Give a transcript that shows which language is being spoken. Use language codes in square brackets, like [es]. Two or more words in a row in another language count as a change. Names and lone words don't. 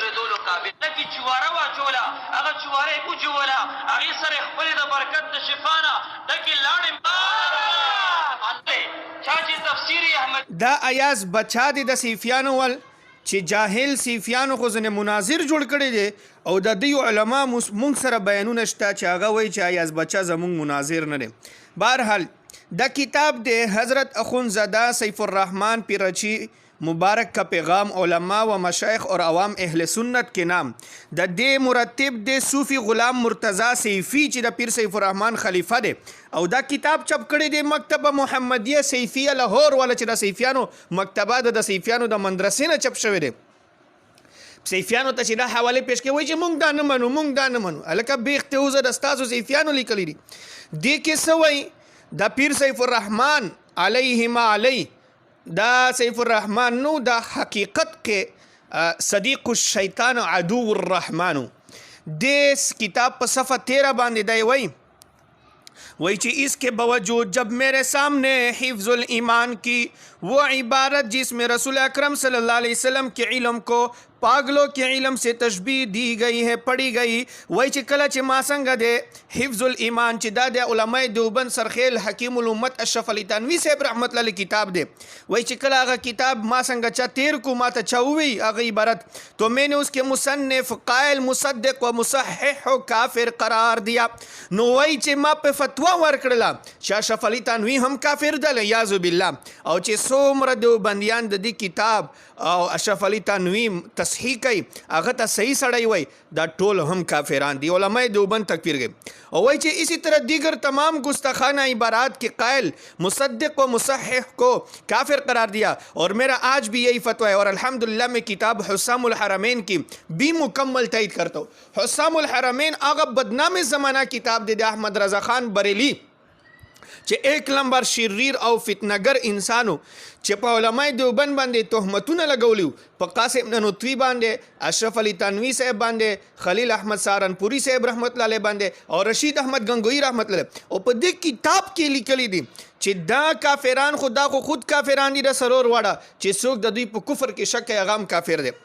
[ps] دا ایاز بچا دی د سیفیانو ول چې جاهل سیفیانو خو ځنې مناظر جوړ کړی دی او د دوی علما مونږ سره بیانونه شته چې هغه وایي چې ایاز بچا زمونږ مناظر نه دی. بهرحال دا کتاب دی حضرت اخونزاده سیف الرحمن پیرچی مبارک کا پیغام علماء و مشایخ اور عوام اہل سنت کے نام د دې مرتب د صوفی غلام مرتضی سیفی چې د پیر سیف الرحمن خلیفہ دی او دا کتاب چپ کړی دی مکتبه محمدیه سیفیه لاهور والا چې د سیفیانو مکتبه د سیفیانو د مدرسې نه چپ شوی دی. سیفیانو ته چې دا حواله پیش کوي چې مونږ دا نه منو هلکه بیخته اوزه د ستاسو سیفیانو لیکلی دي. دې کې څه وایي د پیر سیف الرحمن علیهما علی دا سیف الرحمن نو دا حقیقت کې صدیق الشیطان عدو الرحمن دیس کتاب په صفحہ 13 باندې دی وای چې [ur] اس کے باوجود جب میرے سامنے حفظ الایمان کی وہ عبارت جس میں رسول اکرم [ar] صلی اللہ علیہ وسلم [ur] کے علم کو پاگلوں کے علم سے تشبیح دی گئی ہے پڑھی گئی [ps] وای چې کله چې ما څنګه د حفظ الایمان چې دا د علماء دیوبند سرخیل حکیم الامت اشرف علی تنوی صاحب [ar] رحمت الله [ps] کتاب دی وای چې کله هغه کتاب ما څنګه چا تیر کو ما ته چا ووی هغه عبارت [ur] تو میں نے اس کے مصنف قائل مصدق و مصحح و کافر قرار دیا [ps] نو وای چې ما په فتوا ورکړله چې اشرف علی تنوی هم کافر دی الیاذ بالله او چې څومره دیوبندیان د دې کتاب او اشرف علی تنوی تصحیح کوي هغه ته صحیح سړی وای دا ټول هم کافران دي. [ur] علماء دیوبند تکفیر گئے اور وہی چیز اسی طرح دیگر تمام گستاخانہ عبارات کے قائل مصدق و مصحح کو کافر قرار دیا. اور میرا آج بھی یہی فتویٰ ہے اور الحمدللہ میں کتاب حسام الحرمین کی بھی مکمل تائید کرتا ہوں. [ps] حسام الحرمین آغا بدنام زمانہ کتاب دے احمد رضا خان بریلی چې [ur] ایک نمبر [ps] شریر او فتنگر انسانو چې په علماء دیوبند باندې تهمتونه لګولیو، په قاسم ننوتوی باندې، اشرف علی تنوی صاحب باندې، خلیل احمد سہارنپوری صاحب [ar] رحمت الله علیه [ps] باندې او رشید احمد گنگوئی [ar] رحمت الله علیه. [ps] او په دې کتاب کې لیکلی دي چې دا کافران خود کافران دي د سرور واړه چې څوک د دوی په کفر کې شک کوي هغه هم کافر دی.